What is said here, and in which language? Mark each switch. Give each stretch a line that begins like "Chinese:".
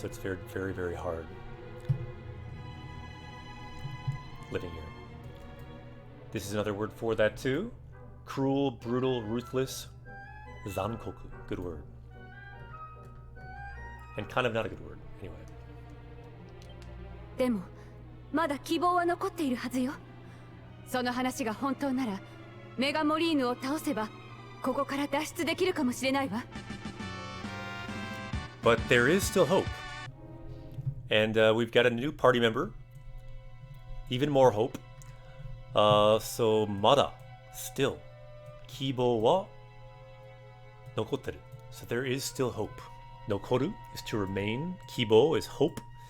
English: So it's very, very, very hard living here. This is another word for that too. Cruel, brutal, ruthless. Zankoku, good word. And kind of not a good word, anyway.
Japanese: でもまだ希望は残っているはずよ。その話が本当なら、メガモリーヌを倒せばここから脱出できるかもしれないわ。
English: But there is still hope. And we've got a new party member. Even more hope. So mada, still.
Japanese: Kibo wa nokotteru.
English: So there is still hope. Nokoru is to remain. Kibo is hope.